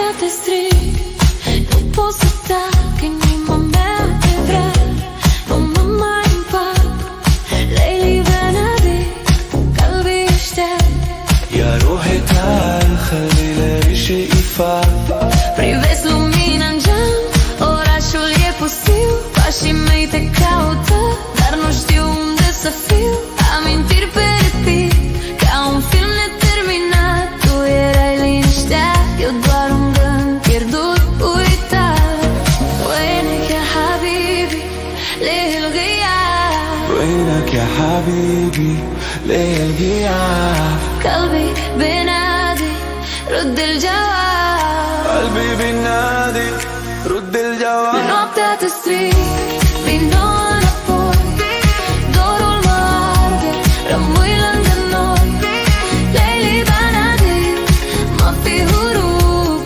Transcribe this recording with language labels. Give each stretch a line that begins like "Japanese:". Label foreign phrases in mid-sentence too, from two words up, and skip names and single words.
Romanian: strig, nu pot să tac, inima mea te vrea. Nu mă mai împac,
Arabic: ليلي بنادي قلبي يشتاق. يا روحي تعال خلي لي شيء يفعل.
Romanian: Privesc lumina în geam, orașul e pustiu. Pașii mei te caută, dar nu știu unde să fiu. Amintiri pe repeat, ca un film neterminat. Tu erai liniștea, eu doar un gând pierdut, uitat.
Arabic: وينك يا حبيبي ليه الغياب؟ وينك يا حبيبي ليه الغياب؟ قلبي بينادي رد الجواب. قلبي بينادي رد الجواب.
Romanian: Noaptea te strig, vino înapoi. Dorul mă arde, rămâi lângă noi.
Arabic: ليلي بنادي ما في هروب.